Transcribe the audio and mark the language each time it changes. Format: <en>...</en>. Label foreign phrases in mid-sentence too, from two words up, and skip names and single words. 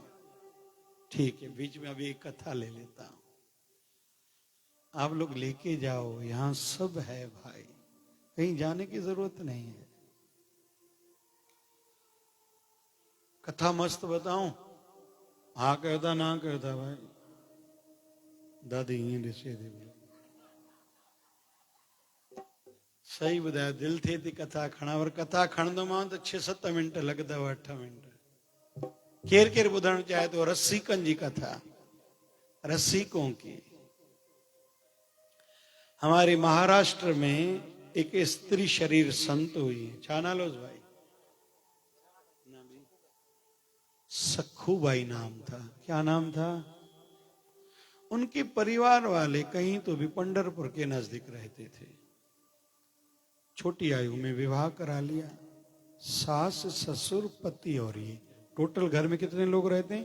<hi>ठीक है, बीच में अभी एक कथा ले लेता हूं, आप लोग लेके जाओ। यहां सब है भाई, कहीं जाने की जरूरत नहीं है। कथा मस्त बताऊं? हाँ कहता ना कहता भाई,</hi> <sd>दादी ईअं ॾिसे थी सही ॿुधायो, दिलि थिए थी कथा खणा, पर कथा खणंदोमांव त 6-7 मिंट लॻंदव, 8 मिंट। केर केर ॿुधणु चाहे तो रसिकनि जी कथा,</sd> <hi>रसिकों की। हमारे महाराष्ट्र में एक स्त्री शरीर संत हुई,</hi> <sd>छा नालो भाई?</sd> <hi>सखूबाई नाम था। क्या नाम था? उनके परिवार वाले कहीं तो भी पंढरपुर के नजदीक रहते थे। छोटी आयु में विवाह करा लिया, सास ससुर पति और ये टोटल घर में कितने लोग रहते हैं?</hi>